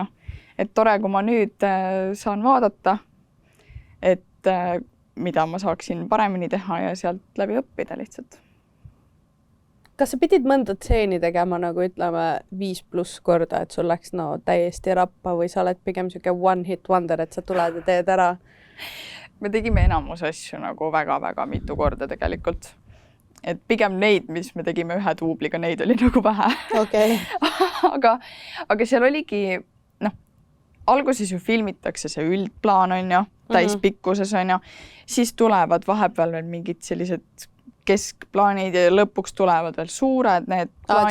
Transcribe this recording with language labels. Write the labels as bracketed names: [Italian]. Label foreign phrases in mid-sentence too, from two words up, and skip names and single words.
[Estonian] Et tore, kui ma nüüd saan vaadata, et mida ma saaksin paremini teha ja sealt läbi õppida lihtsalt. Kas sa pidid mõnda tseeni tegema nagu ütleme 5+ korda, et sul läks täiesti rappa või sa oled pigem siuke [English] one hit wonder, [Estonian] et sa tuled ja teed ära? Me tegime enamus asju nagu väga-väga mitu korda tegelikult. Et pigem neid, mis me tegime ühe duubliga, neid oli nagu vähe. Okay. aga seal oligi, alguses ju filmitakse see üldplaan on ju, täispikkuses on ju, siis tulevad vahepeal veel mingid sellised keskplaanid ja lõpuks tulevad veel suured need plaanid.